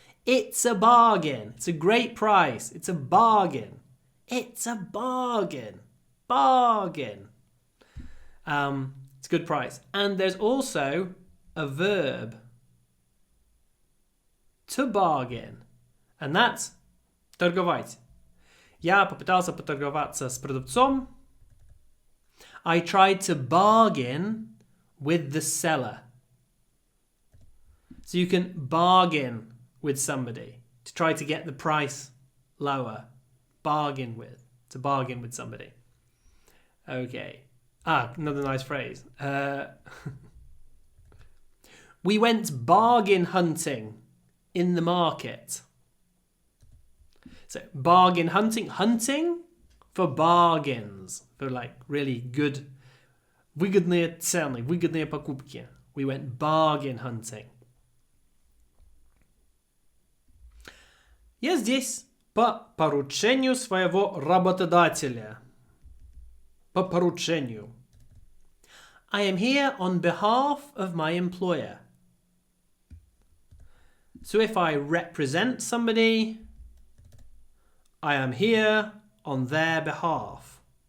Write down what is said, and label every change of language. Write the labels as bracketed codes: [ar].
[en] It's a bargain. It's a great price. It's a bargain. It's a bargain. Bargain. It's a good price. And there's also a verb. To bargain. And that's торговать. [ru] Я попытался поторговаться с продавцом. [en] I tried to bargain with the seller. So you can bargain with somebody to try to get the price lower. Bargain with. To bargain with somebody. Okay. Another nice phrase. We went bargain hunting in the market. So bargain hunting. Hunting for bargains. For like really good, [ru] выгодные цены, выгодные покупки. [en] We went bargain hunting. [ru] Я здесь по поручению своего работодателя. По поручению. [en] I am here on behalf of my employer. So if I represent somebody, I am here on their behalf.